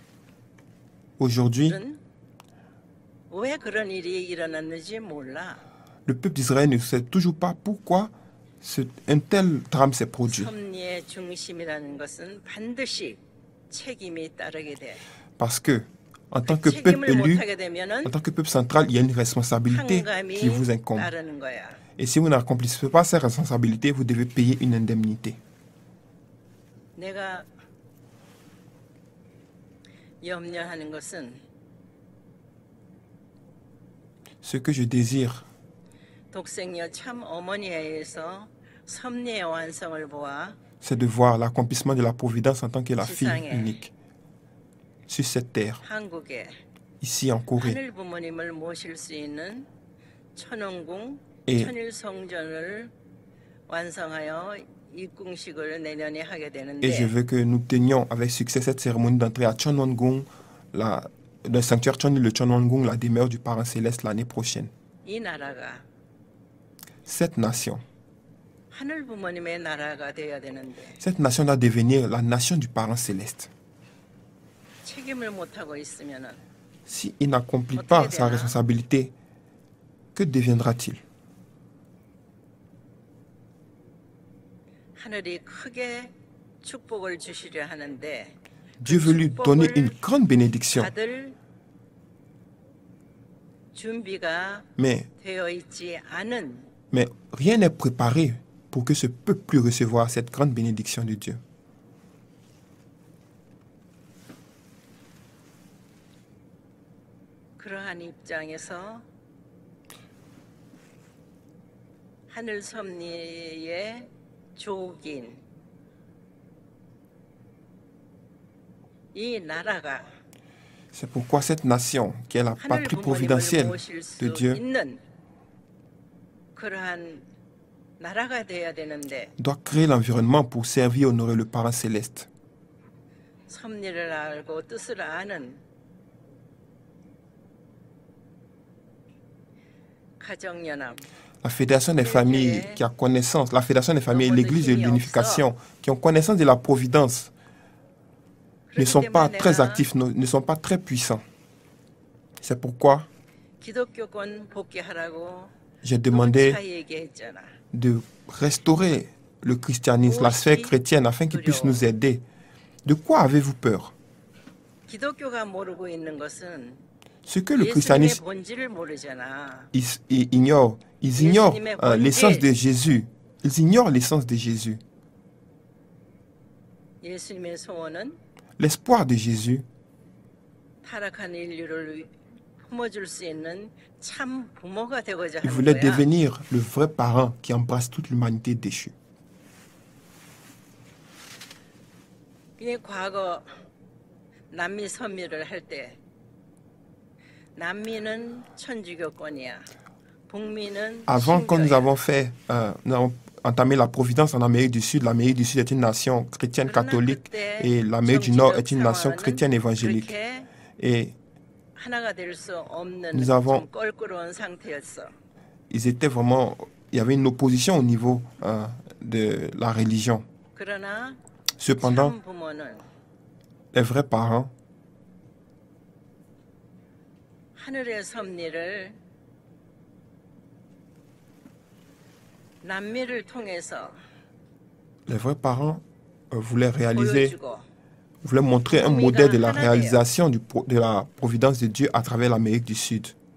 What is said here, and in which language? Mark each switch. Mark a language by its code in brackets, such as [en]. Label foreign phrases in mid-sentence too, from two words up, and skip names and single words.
[fr] Aujourd'hui, [ko] 왜 그런 일이 일어났는지 몰라. [fr] le peuple d'Israël ne sait toujours pas pourquoi un tel drame s'est produit. [ko] 섭리의 중심이라는 것은 반드시 책임이 따르게 돼. [fr] Parce que, en tant [ko] 그 [fr] que peuple [ko] 책임을 [fr] élu, [ko] 못하게 되면은 [fr] en tant que peuple central, il y a une responsabilité qui vous [ko] 상감이 [fr] incombe. [ko] 따르는 거야. [fr] Et si vous n'accomplissez pas cette responsabilité, vous devez payer une indemnité. [ko] 내가 염려하는 것은 [fr] Ce que je désire, [ko] 독생녀 참 어머니에서 섭리의 완성을 보아 [fr] c'est de voir l'accomplissement de la providence en tant que la fille [ko] 지상에 [fr] unique sur cette terre, [ko] 한국에 [fr] ici en Corée. [ko] 하늘 부모님을 모실 수 있는 천원궁 [fr] Et, [ko] 천일 성전을 완성하여 입궁식을 내년에 하게 [fr] et je [ko] 되는데 [fr] veux que nous tenions avec succès cette cérémonie d'entrée à Chonwon-gung, le sanctuaire Chonil de Chonwon-gung, la demeure du Parent Céleste l'année prochaine. [ko] 이 나라가 [fr] Cette nation [ko] 하늘부모님의 나라가 되어야 되는데 [fr] Cette nation doit devenir la nation du Parent Céleste. [ko] 책임을 못하고 있으면은 [fr] S'il n'accomplit pas sa responsabilité, que deviendra-t-il? [ko] 하늘이 크게 축복을 주시려 하는데 [fr] Dieu veut lui donner une grande bénédiction, [ko] 받을 준비가 [fr] mais [ko] 되어 있지 않은 [fr] rien n'est préparé pour que ce peuple puisse recevoir cette grande bénédiction de Dieu. [ko] 그러한 입장에서 하늘 섭리의 조긴 이 나라가 [fr] C'est pourquoi cette nation, qui est la [ko] 하늘 [fr] patrie [ko] 부모님을 [fr] providentielle [ko] 모실 수 [fr] de Dieu, [ko] 있는 그러한 나라가 돼야 되는데 [fr] doit créer l'environnement pour servir et honorer le Parent Céleste. [ko] 섭리를 알고 뜻을 아는 가정연합 [fr] La Fédération des familles qui a connaissance, la Fédération des familles et l'Église de l'unification qui ont connaissance de la providence ne sont pas très actifs, ne sont pas très puissants. C'est pourquoi [ko] 기독교권 복귀하라고 [fr] j'ai demandé [ko] 차 얘기했잖아. [fr] de restaurer le christianisme, la sphère chrétienne, afin qu'il puisse nous aider. De quoi avez-vous peur? [ko] 기독교가 모르고 있는 것은 [fr] Ce que le [ko] 예수님의 [fr] christianisme [ko] 본질을 모르잖아. [fr] ils ignorent l'essence de Jésus. Ils ignorent l'essence de Jésus. [ko] 예수님의 소원은 [fr] L'espoir de Jésus, [ko] 타락한 인류를 품어줄 수 있는 참 부모가 되고자 [fr] il [ko] 하는 [fr] voulait [ko] 거야. [fr] devenir le vrai parent qui embrasse toute l'humanité déchue. [ko] 이 과거 남미 선미를 할 때 남미는 천주교권이야. 북미는 [fr] Avant, quand nous [ko] 신교야. [fr] nous avons entamé la providence en Amérique du Sud est une nation chrétienne catholique et l'Amérique du Nord est une nation chrétienne évangélique. [ko] 그렇게 [fr] Et [ko] 하나가 될 수 없는 [fr] Nous avons- [ko] 좀 껄끄러운 상태였어. [fr] il y avait une opposition au niveau de la religion. [ko] 그러나 [fr] Cependant, [ko] 참 부모는 [fr] les vrais parents [ko] 하늘의 섭리를 남미를 통해서 [fr] les vrais parents voulaient réaliser, [ko] 보여주고 [fr] voulaient montrer un modèle de la réalisation de la providence de Dieu à travers l'Amérique du Sud.